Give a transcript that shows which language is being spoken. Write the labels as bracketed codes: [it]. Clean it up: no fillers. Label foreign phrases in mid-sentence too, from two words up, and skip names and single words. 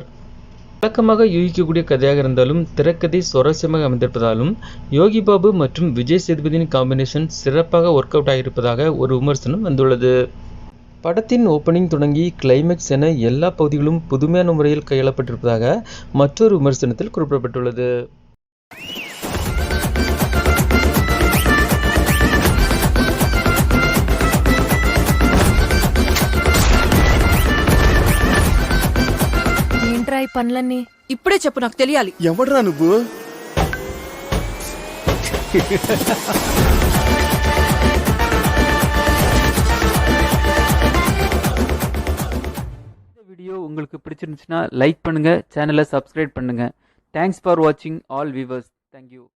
[ta] வழக்கமாக யூகிக்கக்கூடிய கதையாக இருந்தாலும் திரைக்கதை சுவாரஸ்யமாக அமைந்திருப்பதாலும் யோகிபாபு மற்றும் விஜய் சேதுபதியின் காம்பினேஷன் சிறப்பாக [en] work out [ta] ஆகியிருப்பதாக ஒரு விமர்சனம் வந்துள்ளது. படத்தின் ஓப்பனிங் தொடங்கி கிளைமேக்ஸ் என எல்லா பகுதிகளும் புதுமையான முறையில் கையாளப்பட்டிருப்பதாக மற்றொரு விமர்சனத்தில் குறிப்பிடப்பட்டுள்ளது. [te] ట్రై పనులన్నీ ఇప్పుడే చెప్పు, నాకు తెలియాలి. ఎవడ్రా నువ్వు? [ta] வீடியோ உங்களுக்கு பிடிச்சிருந்துச்சுன்னா லைக் பண்ணுங்க, [en] channel subscribe [ta] பண்ணுங்க. [en] Thanks for watching all viewers. Thank you.